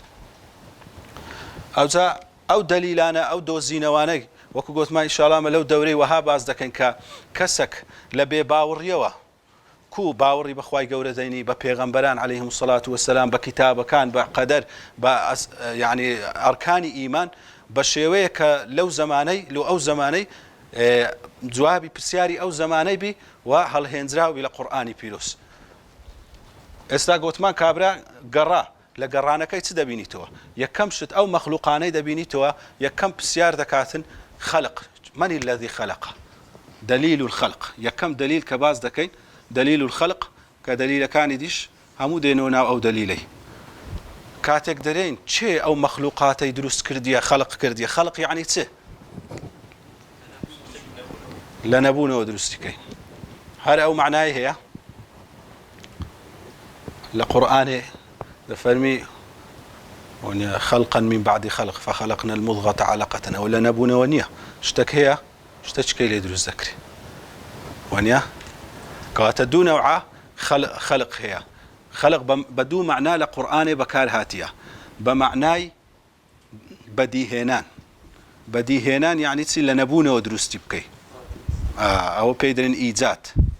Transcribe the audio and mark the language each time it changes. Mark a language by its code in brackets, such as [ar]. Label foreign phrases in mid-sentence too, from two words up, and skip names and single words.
[ckb] ئەوجا ئەو دەلیلانە ئەو دۆزینەوانەی وەکو گوتمان ئینشاءالله لەو دەورەی وەها باز دەکەن کە کەسێک لە بێباوڕیەوە كو باوڕی بەخوای گەورە دەینی بە پێغەمبەران عەلەیهیمو السەڵات وەسەلام بە کتابەکان بە قەدەر بە یعنی ئەرکانی ئیمان بە شێوەیە کە لەو زمانەی لەو ئەو زمانەی جوابی پرسیاری ئەو زمانەی بی و هەڵهێنراوی لە قورئانی پیرۆز. ئێستا گوتمان کابرا گەڕا لە گەڕانەکەی چ دەبینیتەوە؟ یەکەم شت ئەو مەخلوقانەی دەبینیتەوە یەکەم پرسیار دەکاتن خەلق [ar] من الذي خلق دلیل الخلق [ckb] یەکەم دلیل کە باز دەکەین [ar] دلیل الخلق [ckb] کە دلیلەکانی دیش هەموو دێنەوە ناو ئەو دلیلەی کاتێک دەرێن چێ ئەو مەخلوقاتەی دروست کردیە خەلق کردیە خەلق یعنی چ لە نەبوونەوە دروستیکەین هەر ئەو معنای هەیە لە قورئانێ دەفەرمی [ar] خلقا من بعد خلق فخلقنا المضغة علقة [ckb] ئەو لە نەبوونەوە نییە شتێک هەیە شتە چکەی لێ دروست دەکرێت وانە کەواتە دوو نەوعە خەلق هەیە خەلق بە دوو معنا لە قورئانێ بەکار هاتیە بە معنای بەدیهێنان بەدیهێنان یعنی چی لە نەبوونەوە دروستی بکەی ئەوە پێی دەڵێن ئیجاد